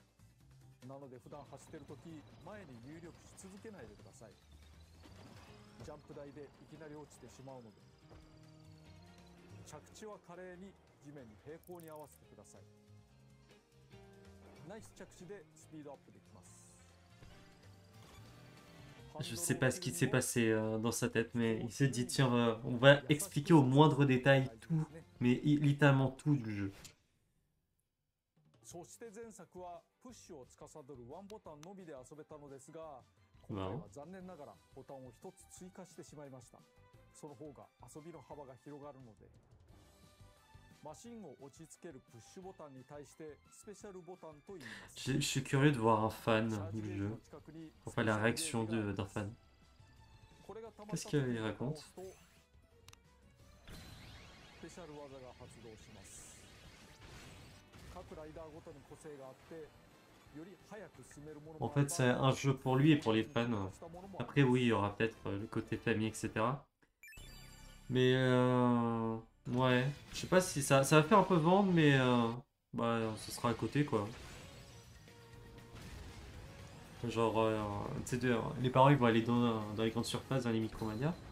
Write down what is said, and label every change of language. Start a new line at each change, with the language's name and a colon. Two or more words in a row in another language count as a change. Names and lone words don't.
Japanese: なので普段走っているとき、前に入力し続けないでください。ジャンプ台でいきなり落ちてしまうので、着地は華麗に地面に平行に合わせてください。ナイス着地でスピードアップできます。
French: Je sais pas ce qui s'est passé dans sa tête, mais il s'est dit tiens, on va expliquer au moindre détail tout, mais littéralement tout du jeu.
Japanese: そして前作はプッシュを司るワンボタンのみで遊べたのですが、今回は残念ながらボタンを一つ追加してしまいました。その方が遊びの幅が広がるので、マシンを落ち着けるプッシュボタンに対してスペシャルボタンと言います。
French: Je suis curieux de voir un fan du jeu, enfin la réaction d'un fan. Qu'est-ce qu'il raconte?
Japanese: スペシャル技が発動します。各ライダーごとに個性があって、より早く進めるものも
French: En fait, c'est un jeu pour lui et pour les fans. Après, oui, il y aura peut-être le côté famille, etc. Mais ouais, je sais pas si ça va faire un peu vendre, mais bah, ce sera à côté quoi. Genre, tu sais, les parents ils vont aller dans les grandes surfaces, dans les Micromania.